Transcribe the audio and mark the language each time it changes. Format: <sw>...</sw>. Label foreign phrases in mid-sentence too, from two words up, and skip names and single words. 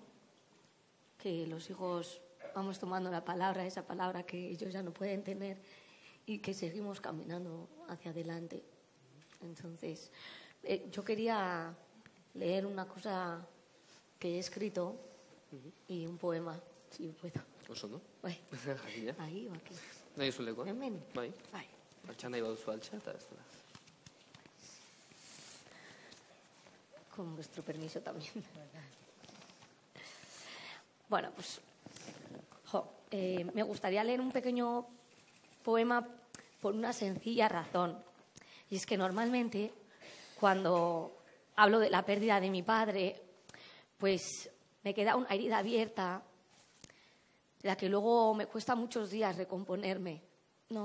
<es>Que los hijos vamos tomando la palabra, esa palabra que ellos ya no pueden tener y que seguimos caminando hacia adelante. Entonces, yo quería leer una cosa que he escrito y un poema, si puedo.</es> <eu>Oso, no?</eu> <es>Bai. Ahí o aquí.</es> <eu>Nahi zulekoa? Hemen. Bai. Bai. Altxa nahi baduzu altxa, eta ez da.</eu> <es>Con vuestro permiso también. Bueno, pues me gustaría leer un pequeño poema por una sencilla razón. Y es que normalmente cuando hablo de la pérdida de mi padre, pues me queda una herida abierta, de la que luego me cuesta muchos días recomponerme, ¿no?</es>